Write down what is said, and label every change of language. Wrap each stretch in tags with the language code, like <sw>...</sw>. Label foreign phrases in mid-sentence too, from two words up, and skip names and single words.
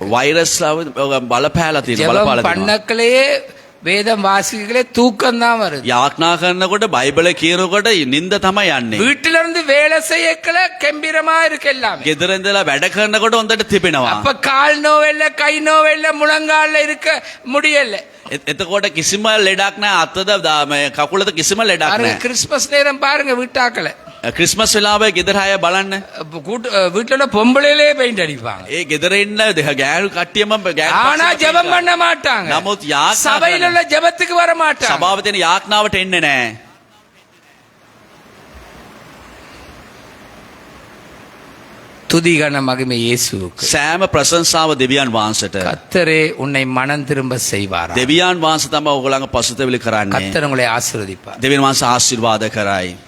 <si>වෛරස් බලපෑලා තියෙන</si> <ta>ஜெபம்</ta> <si>බලපාලා තියෙනවා.</si> <ta>பண்ணக்கலையே வேதம் வாசிகளே தூக்கம் தான் வருது.</ta> <si>යාඥා කරනකොට බයිබල කියනකොට නිින්ද තමයි යන්නේ.</si> <ta>வீட்டில இருந்து வேலை செய்யக்கல கம்பீரமா இருக்கு எல்லாமே.</ta> <si>ගෙදර ඉඳලා වැඩ කරනකොට හොඳට තිබෙනවා.</si> <ta>அப்ப கால் நோவெல்ல, கை நோவெல்ல, முழங்கால்ல இருக்க முடியல.</ta> <si>එතකොට කිසිම ලෙඩක් නැහැ. අතද කකුලද කිසිම ලෙඩක්</si> <ta>பாருங்க,</ta> <si>නැහැ.</si> <ta>கிறிஸ்மஸ் நேரம் பாருங்க வீட்டாக்களை.</ta> <si>ක්‍රිස්මස් වෙලාවේ ගෙදර අය බලන්න.</si> <ta>வீட்டுல பொம்பளையிலே பெயிண்ட் அடிப்பாங்க.</ta> <si>ඒ ගෙදර ඉන්න ගෑනු කට්ටියම</si> <ta>ஆனா ஜெபம் பண்ண மாட்டாங்க.</ta> <si>නමුත් යාඥා</si> <ta>சபையில உள்ள ஜெபத்துக்கு வர மாட்டாங்க.</ta> <si>සභාවේ තියෙන යාඥාවට එන්නේ නැහැ.</si> <ta>துதி கன மகிமை இயேசுவுக்கு.</ta> <si>සෑම ප්‍රශංසාව දෙවියන් වහන්සේට.</si> <ta>கர்த்தரே உன்னை மனம் திரும்ப செய்வார்.</ta> <si>දෙවියන් වහන්සේ තමයි ඔයගොල්ලන්ව පසුතැවිලි කරන්නේ.</si> <ta>கர்த்தர் உங்களை ஆசீர்வதிப்பார்.</ta> <si>දෙවියන් වහන්සේ ආශිර්වාද කරයි.</si>